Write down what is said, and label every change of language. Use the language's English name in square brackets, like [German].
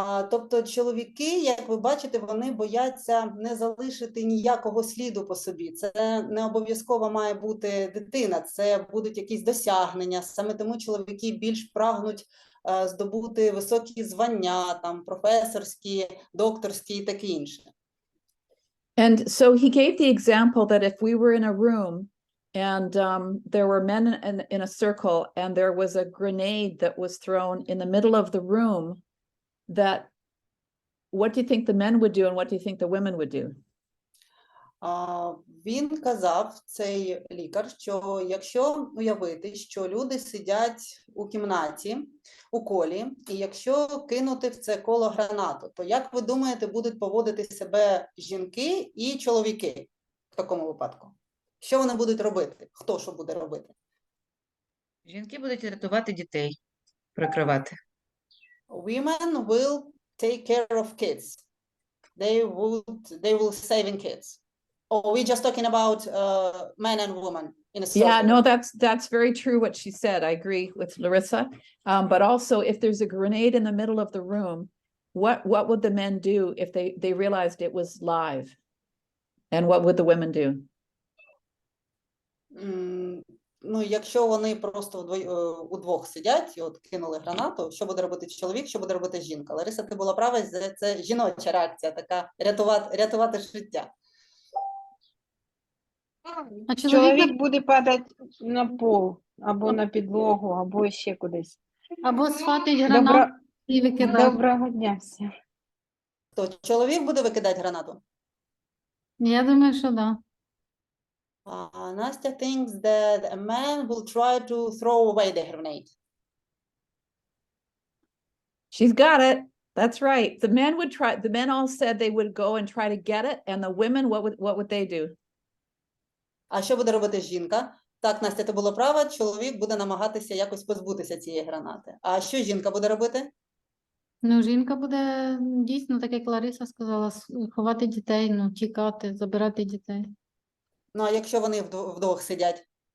[Ukrainian] Тобто чоловіки, як ви бачите, вони бояться не залишити ніякого сліду по собі. Це не обов'язково має бути дитина, це будуть якісь досягнення. Саме тому чоловіки більш прагнуть здобути високі звання, там, професорські, докторські і таке інше. [English] And so he gave the example that if we were in a room and there were men in a circle and there was a grenade that was thrown in the middle of the room, that what do you think the men would do and what do you think the women would do? [Ukrainian] Він казав, цей лікар, що якщо уявити, що люди сидять у кімнаті, у колі, і якщо кинути в це коло гранату, то як ви думаєте, будуть поводити себе жінки і чоловіки в такому випадку? Що вони будуть робити? Хто що буде робити? Жінки будуть рятувати дітей, прикривати. [English] Women will take care of kids. They will saving kids. Or we just talking about men and women in a circle? Yeah, no, that's very true what she said. I agree with Larissa. But also, if there's a grenade in the middle of the room, what would the men do if they realized it was live? And what would the women do? [Ukrainian] Ну, якщо вони просто удвох сидять і от кинули гранату, що буде робити чоловік, що буде робити жінка? Лариса, ти була права, це жіноча реакція, така рятувати життя. А Чоловік буде падати на пол, або на підлогу, або ще кудись. або схватить гранату і викидає. Доброго дня всім. То чоловік буде викидати гранату? Я думаю, що да. [English] Настя thinks that a man will try to throw away the grenade. She's got it. That's right. The men would try. The men all said they would go and try to get it, and the women, what would they do? [Ukrainian] А що буде робити жінка? Так, Настя, ти була права, чоловік буде намагатися якось позбутися цієї гранати. А що жінка буде робити? Ну, жінка буде дійсно, так як Лариса сказала, ховати дітей, ну, тікати, забирати дітей. Ну, а якщо вони вдвох сидять?